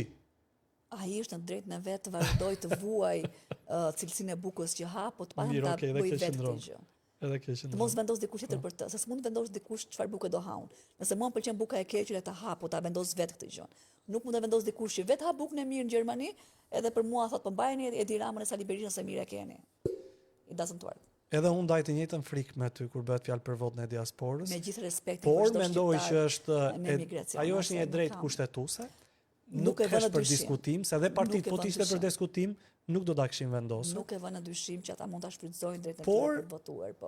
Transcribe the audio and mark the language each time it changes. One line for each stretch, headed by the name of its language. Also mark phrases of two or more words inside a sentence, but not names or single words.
Albanian: Ai është në drejtën e vet të vazhdoj të vuaj cilësinë e bukës që ha, po të pa ta bëj vetë këtë gjë. Edhe kjo që të mos vendos dikush tjetër për të, se s'mund vendos dikush çfarë buke do haun. Nëse mua m'pëlqen buka e keqe le ta ha, po ta vendos vetë këtë gjë. Nuk mund ta vendos dikush që vetë ha bukën e mirë në Gjermani, edhe për mua thot po mbajeni Edi Ramën e Sali Berisha se mirë e keni.
English: It doesn't work.
Albanian: Edhe unë ndaj të njëjtën frikë me ty kur bëhet fjalë për votën e diasporës. Me gjithë respektin por mendoj që është ajo është një drejtë kushtetuese. Nuk e vënë për diskutim, se edhe partitë po të ishte për diskutim, nuk do ta kishin vendosur. Nuk e vënë dyshim që ata mund ta shfrytëzojnë drejtën e tyre për votuar, po.